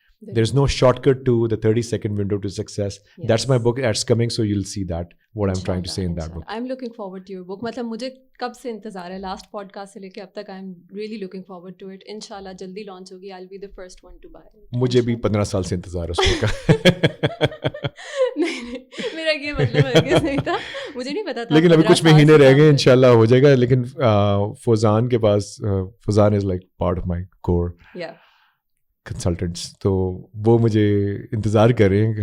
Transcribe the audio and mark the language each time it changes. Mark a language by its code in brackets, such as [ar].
[en] There is no shortcut to the 30-second window to success. Yes. That's my book. It's coming, so you'll see that what I'm trying to say in that book. I'm looking forward to your book. [ur] مطلب مجھے کب سے انتظار ہے, last pod cost سے لے کے اب تک. [en] I'm really looking forward to it. [ur] انشاءاللہ جلدی لانچ ہوگی. [en] I'll be the first one to buy it. [ur] مجھے بھی 15 سال سے انتظار ہے اس بک کا. نہیں, میرا یہ مطلب ہرگز نہیں تھا, مجھے نہیں پتا تھا. لیکن ابھی کچھ مہینے رہ گئے, انشاءاللہ ہو جائے گا. لیکن فوزان کے پاس, [en] Fauzan is like part of my core consultants, [ur] تو وہ مجھے انتظار کر رہے ہیں.